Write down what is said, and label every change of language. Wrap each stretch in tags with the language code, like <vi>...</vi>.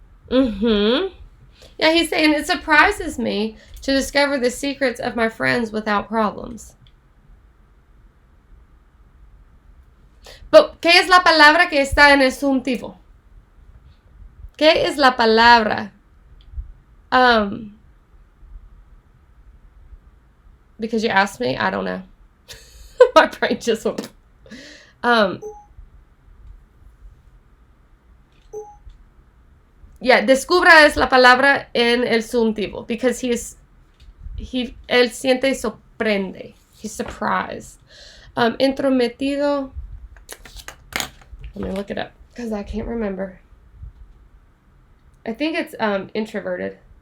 <en>Mm-hmm. Yeah, he's saying it surprises me to discover the secrets of my friends without problems.</en> <es>But, ¿qué es la palabra que está en el subjuntivo? ¿Qué es la palabra?</es> <en>Because you asked me, I don't know. My brain just went.</en> <es>Yeah, descubra es la palabra en el subjuntivo because él siente sorprende.</es> <en>He's surprised. Entrometido. Let me look it up because I can't remember. I think it's introverted.</en>